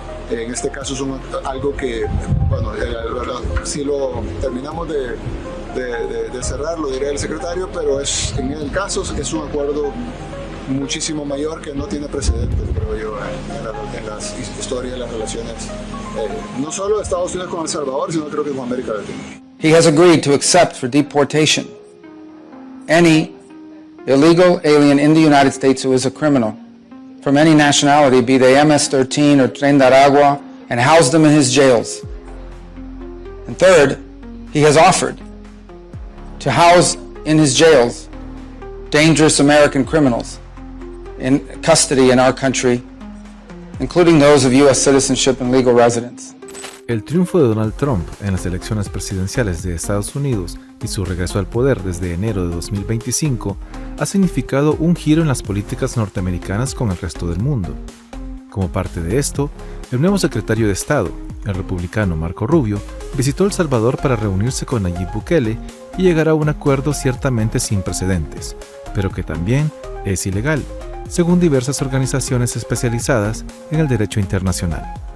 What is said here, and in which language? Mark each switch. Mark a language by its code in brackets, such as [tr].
[es] En este caso es algo que, bueno, si lo terminamos de cerrar, lo diría el secretario, pero en el caso es un acuerdo muchísimo mayor que no tiene precedentes, creo yo, en las historias de las relaciones, no solo de Estados Unidos con El Salvador, sino creo que con América Latina. [en] He has agreed to accept for deportation any illegal alien in the United States who is a criminal from any nationality, be they MS-13 or Tren de Aragua, and house them in his jails. And third, he has offered to house in his jails dangerous American criminals in custody in our country, including those of U.S. citizenship and legal residence. [es] El triunfo de Donald Trump en las elecciones presidenciales de Estados Unidos y su regreso al poder desde enero de 2025 ha significado un giro en las políticas norteamericanas con el resto del mundo. Como parte de esto, el nuevo secretario de Estado, el republicano Marco Rubio, visitó El Salvador para reunirse con Nayib Bukele y llegar a un acuerdo ciertamente sin precedentes, pero que también es ilegal, según diversas organizaciones especializadas en el derecho internacional.